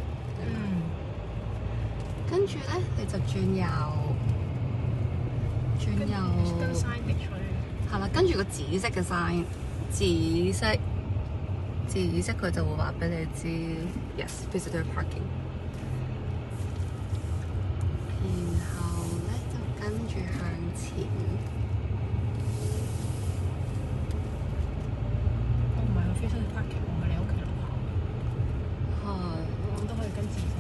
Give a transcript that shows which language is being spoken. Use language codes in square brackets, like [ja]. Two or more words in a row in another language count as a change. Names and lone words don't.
[yue] 跟住咧，你就轉右，係啦。跟住個紫色嘅 sign，紫色佢就會話俾你知 ， [en] yes visitor parking。 [yue] 然後咧就跟住向前。我唔係去 [en] visitor parking， [yue] 我係你屋企樓下。係。我都可以跟住。